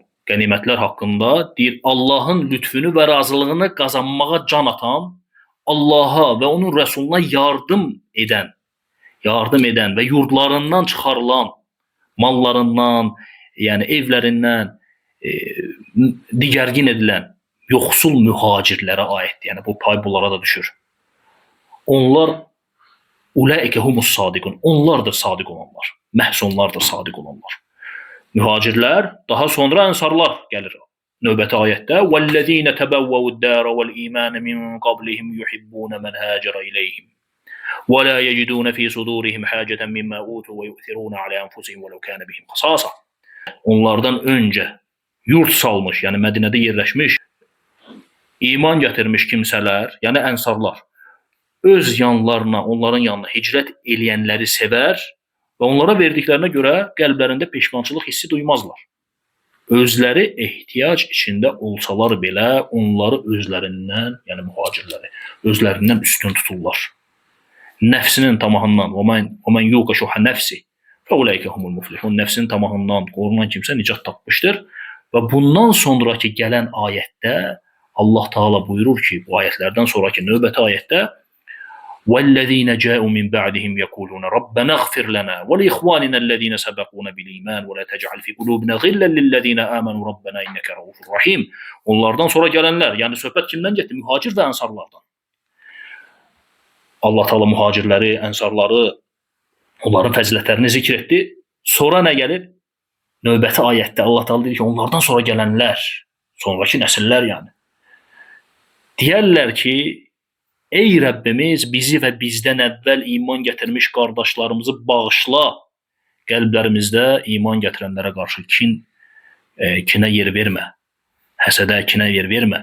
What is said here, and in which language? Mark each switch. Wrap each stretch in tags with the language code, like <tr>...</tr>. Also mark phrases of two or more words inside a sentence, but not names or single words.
<az>Qənimətlər haqqında deyir, Allahın lütfünü və razılığını qazanmağa can atan, Allaha və onun rəsuluna yardım edən və yurdlarından çıxarılan, mallarından, yəni evlərindən digərgin edilən yoxsul mühacirlərə aiddir. Yəni bu pay bunlara da düşür. Onlar</az> <ar>أولئك هم الصادقون.</ar> <az>Onlardır sadiq olanlar. Məhz onlardır sadiq olanlar. Mühacirlər, daha sonra ənsarlar gəlir. Növbəti ayətdə</az> <ar>"والذين تبوءوا الدار والإيمان من قبلهم يحبون من هاجر إليهم ولا يجدون في صدورهم حاجة مما أوتوا ويؤثرون على أنفسهم ولو كان بهم خصاصة."</ar> <az>Onlardan öncə yurt salmış, yəni Mədinədə yerləşmiş, iman gətirmiş kimsələr, yəni ənsarlar, öz yanlarına, onların yanına hicrət eləyənləri sevər və onlara verdiklərinə görə qəlblərində peşmançılıq hissi duymazlar. Özləri ehtiyac içində olsalar belə onları özlərindən, yəni mühacirləri, özlərindən üstün tuturlar. Nəfsinin tamahından,</az> <ar>"ومن يوق شح نفسه فأولئك هم المفلحون."</ar> <az>Nəfsinin tamahından qorunan kimsə nicat tapmışdır. Və bundan sonraki gələn ayətdə Allah Teala buyurur ki, bu ayətlərdən sonraki növbəti ayətdə</az> <ar>وَالَّذ۪ينَ جَاءُوا مِنْ بَعْدِهِمْ يَقُولُونَ رَبَّنَا اغْفِرْ لَنَا وَلِإِخْوَانِنَا الَّذ۪ينَ سَبَقُونَ بِالْا۪يمَانِ وَلَا تَجْعَلْ فِي قُلُوبِنَا غِلًّا لِلَّذ۪ينَ آمَنُوا رَبَّنَا اِنَّكَ رَءُوفٌ رَحِيمٌ.</ar> <az>Onlardan sonra gelenler, yani söhbət kimdən getdi? Mühacir və ənsarlardan. Allah Teala muhacirləri, ənsarları, onların fəzilətlərini zikr etdi. Sonra nə gəlir? Növbəti ayətdə Allah Teala deyir ki, onlardan sonra gələnlər, sonraki nəsillər yəni, deyərlər ki, ey Rəbbimiz, bizi və bizdən əvvəl iman gətirmiş qardaşlarımızı bağışla, qəlblərimizdə iman gətirənlərə qarşı kinə yer vermə, həsədə, kinə yer vermə.</az>